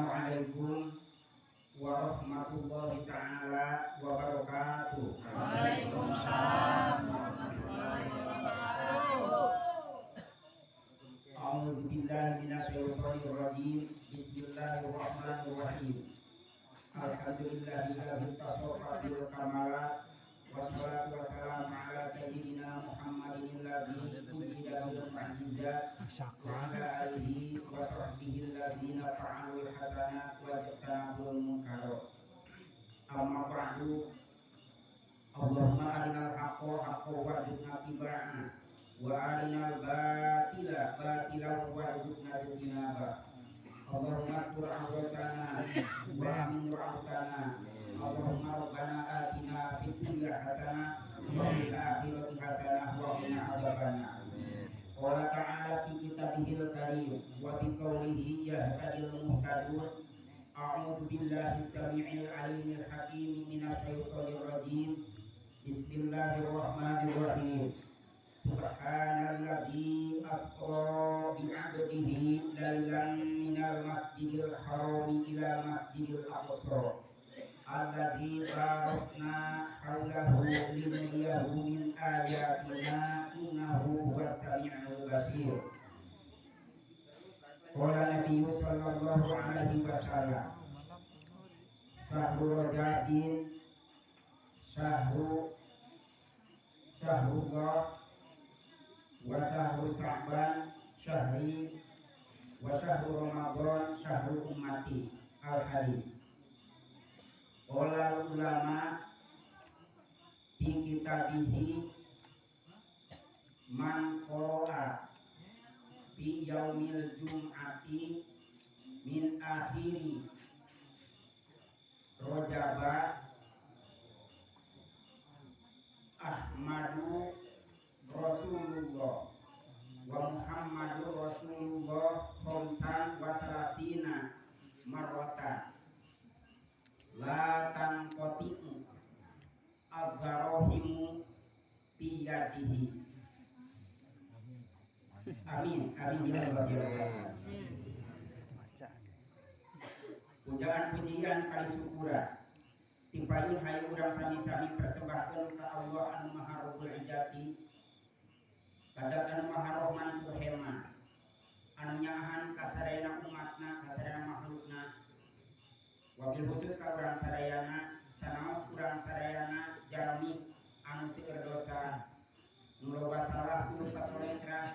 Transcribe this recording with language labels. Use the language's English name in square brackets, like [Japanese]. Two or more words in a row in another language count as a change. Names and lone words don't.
[Arabic] السلام عليكم ورحمة الله تعالى وبركاته. وعليكم السلام ورحمة الله وبركاته. أعوذ بالله من الشيطان الرجيم. بسم الله الرحمن الرحيم. الحمد لله الذي تصوف بالكمالات والصلاة والسلام على سيدنا محمد الذي وجد بالمعجزات وعلى آله وصحبه الذين فعلوا الحسنات واجتنبوا المنكرات. أما بعد. اللهم أرنا الحق حقا وارزقنا اتباعه وأرنا الباطل باطلا وارزقنا اجتنابه. اللهم استر عوراتنا وآمن روعاتنا. اللهم ربنا آتنا في الدنيا حسنة وفي الآخرة حسنة وقنا عذاب النار. قال تعالى في كتابه الكريم وبقوله يهتدي المهتدون. أعوذ بالله السميع العليم الحكيم من الشيطان الرجيم. بسم الله الرحمن الرحيم. سبحان الذي أسرى بعبده ليلا من المسجد الحرام إلى المسجد الأقصى الذي باركنا حوله لنريه من آياتنا إنه هو السميع البصير. قال النبي صلى الله عليه وسلم, شهر رجب شهر الله وشهر شعبان شهري وشهر رمضان شهر أمتي. الحديث. قال العلماء في كتابه من قرأ في يوم الجمعة من آخر رجب أحمد رسول الله ومحمد رسول الله خمسا وثلاثين مرة لا تنقطع الدراهم بيده. آمين آمين يا الله. [Sundanese] Pujian pujian kali syukuran tipayun hayu urang sami-sami persembahkeun ka Allah anu Maha [Arabic] رب العزة, [Sundanese] badak anu Maha Rahman Rahim, anu nyaahan kasadayana umatna, kasadayana makhlukna. [Arabic] وبالخصوص [Sundanese] ka urang sadayana sanaos urang sadayana jalmi anu seueur dosa, nu loba salah kudu pasoletra.